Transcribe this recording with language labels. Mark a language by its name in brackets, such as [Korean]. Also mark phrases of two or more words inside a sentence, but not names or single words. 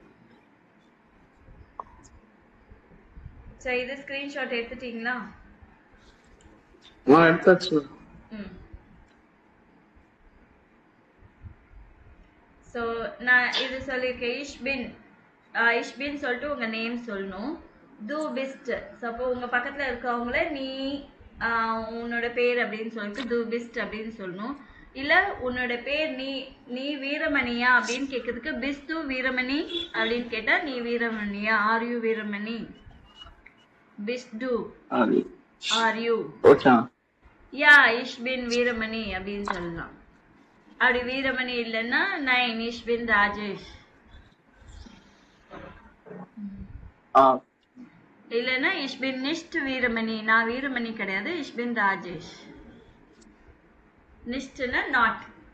[Tamil] சோ இது ஸ்கிரீன்ஷாட் எடுத்துட்டீங்களா? எடுத்தாச்சு. சோ நான் இது சொல்லிருக்கேன் [German] ich bin [Tamil] சொல்லிட்டு உங்க நேம் சொல்லணும். [German] du bist, [Tamil] சப்போ உங்க பக்கத்துல இருக்கவங்கள நீ உன்னோட பேர் அப்படின்னு சொல்லிட்டு [German] du bist [Tamil] அப்படின்னு சொல்லணும். இல்ல உன்னோட பேர் நீ வீரமணியா அப்படின்னு கேட்கறதுக்கு [German] bist du [Tamil] வீரமணி அப்படின்னு கேட்டா நீ வீரமணியா, [English] are you வீரமணி, [German] bist du, [English] are you. [Tamil] யா [German] ich bin [Tamil] வீரமணி அப்படின்னு சொல்லலாம். அப்படி வீரமணி இல்லைன்னா [German] nein ich bin [Tamil] ராஜேஷ். இல்லைன்னா [German] ich bin nicht [Tamil] வீரமணி, நான் வீரமணி கிடையாது, [German] ich bin ராஜேஷ். [Tamil] நிஷ்ட்னா நாட்.